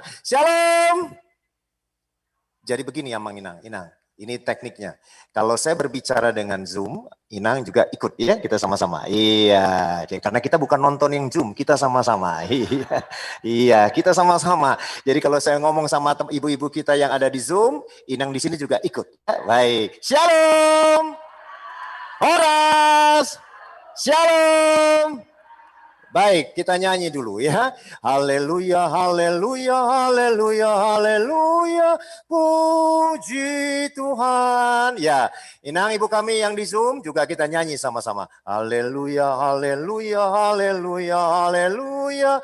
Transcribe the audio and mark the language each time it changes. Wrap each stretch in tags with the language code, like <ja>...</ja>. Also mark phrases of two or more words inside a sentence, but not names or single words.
<id>Shalom. Jadi begini Amang Inang, ini tekniknya. Kalau saya berbicara dengan Zoom, Inang juga ikut ya, kita sama-sama. Iya, karena kita bukan nonton yang Zoom, kita sama-sama. Iya, kita sama-sama. Jadi kalau saya ngomong sama ibu-ibu kita yang ada di Zoom, Inang di sini juga ikut. Baik, shalom. Horas. Shalom. Baik, kita nyanyi dulu ya. Haleluya, haleluya, haleluya, haleluya. Puji Tuhan. Ya, Inang ibu kami yang di Zoom juga kita nyanyi sama-sama. Haleluya, haleluya, haleluya, haleluya.</id>